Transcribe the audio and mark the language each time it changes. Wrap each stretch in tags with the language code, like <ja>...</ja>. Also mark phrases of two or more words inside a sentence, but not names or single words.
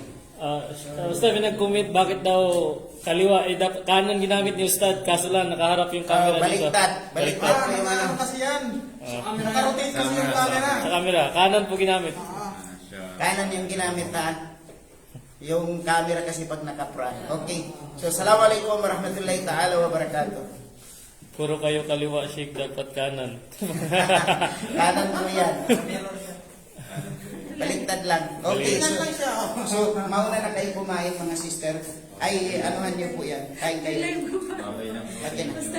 <tl>Ustad, may nag-comment bakit daw kaliwa, kanan ginamit ni Ustad, kaso lang nakaharap yung camera dito. Baliktad po yung ano. Kasi yan. Nakarotate kasi yung camera. Sa camera, kanan po ginamit. Kanan yung ginamit yung camera kasi pag naka-front. Okay. So,</tl> <ar>السلام عليكم ورحمة الله تعالى وبركاته.</ar> <tl>Puro kayo kaliwa, Sheikh, dapat kanan. Kanan mo yan. Baliktad lang. Okay. So mauna na kayo kumain mga sister. Ay, anuhan niyo po yan. Kain kayo. Live ko ba? Okay na. Okay na.</tl>